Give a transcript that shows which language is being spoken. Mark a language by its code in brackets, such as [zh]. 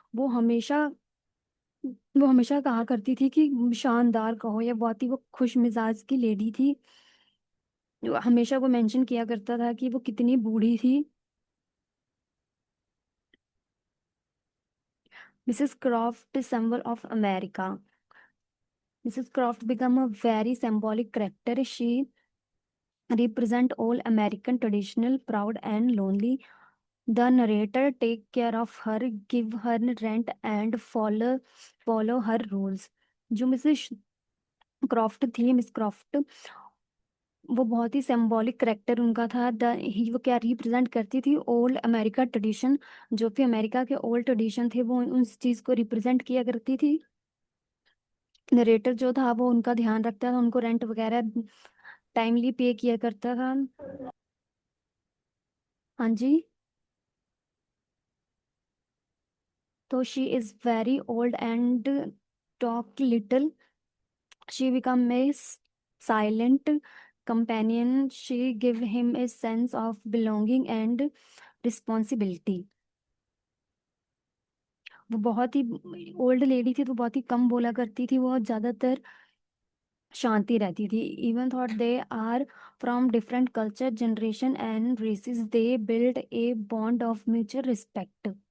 [hi] वो हमेशा वो हमेशा कहा करती थी कि शानदार कहो, या बहुत ही वो खुश मिजाज की लेडी थी। हमेशा वो मेंशन किया करता था कि वो कितनी बूढ़ी थी। [en] Mrs Croft, symbol of America. Mrs. Croft became a very symbolic character. She represent all American traditional, proud and lonely. The narrator take care of her, give her rent and follow her rules। [hi] जो Mrs craft थी, miss craft, वो बहुत ही symbolic character उनका था। The he वो क्या represent करती थी, [en] Old America tradition. [hi] जो भी अमेरिका के ओल्ड ट्रेडिशन थे वो उस चीज को रिप्रेजेंट किया करती थी। नरेटर जो था वो उनका ध्यान रखता था, उनको रेंट वगैरह टाइमली पे किया करता था। हाँ जी। [en] तो she is very old and talk little. She became a silent companion. She gave him a sense of belonging and responsibility. [hi] वो बहुत ही ओल्ड लेडी थी, तो बहुत ही कम बोला करती थी, वो ज्यादातर शांति रहती थी। [en] Even thought they are from different culture, generation and races, they build a bond of mutual respect.